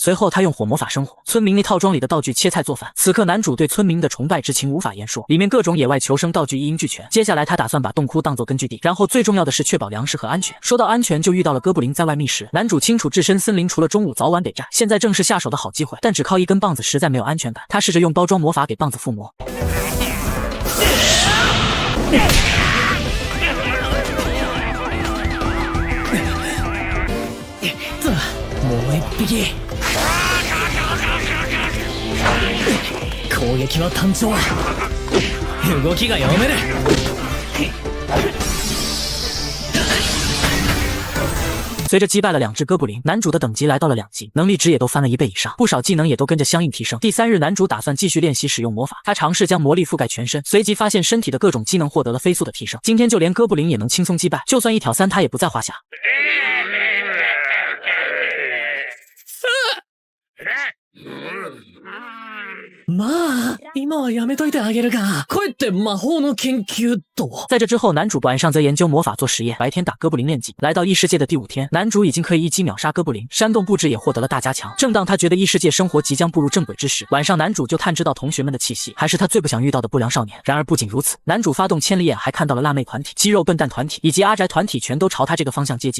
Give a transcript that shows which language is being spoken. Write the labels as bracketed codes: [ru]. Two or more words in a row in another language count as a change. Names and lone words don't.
[zh] 随后他用火魔法生火，村民那套装里的道具切菜做饭。此刻男主对村民的崇拜之情无法言说，里面各种野外求生道具一应俱全。接下下来他打算把洞窟当作根据地，然后最重要的是确保粮食和安全。说到安全，就遇到了哥布林在外觅食。男主清楚置身森林除了中午早晚得战，现在正是下手的好机会，但只靠一根棒子实在没有安全感。他试着用包装魔法给棒子附魔。 [ja] もう一匹。攻撃は単調。動きが読める。 [zh] 随着击败了2只哥布林，男主的等级来到了2级，能力值也都翻了1倍以上，不少技能也都跟着相应提升。第3日，男主打算继续练习使用魔法，他尝试将魔力覆盖全身，随即发现身体的各种机能获得了飞速的提升。今天就连哥布林也能轻松击败，就算1挑3他也不在话下。 [ja] まあ、今はやめといてあげるが、帰って魔法の研究と。 [zh] 在这之后，男主晚上则研究魔法做实验，白天打哥布林练级。来到异世界的第5天，男主已经可以一击秒杀哥布林，山洞布置也获得了大加强。正当他觉得异世界生活即将步入正轨之时，晚上男主就探知到同学们的气息，还是他最不想遇到的不良少年。然而不仅如此，男主发动千里眼，还看到了辣妹团体、肌肉笨蛋团体以及阿宅团体全都朝他这个方向接近。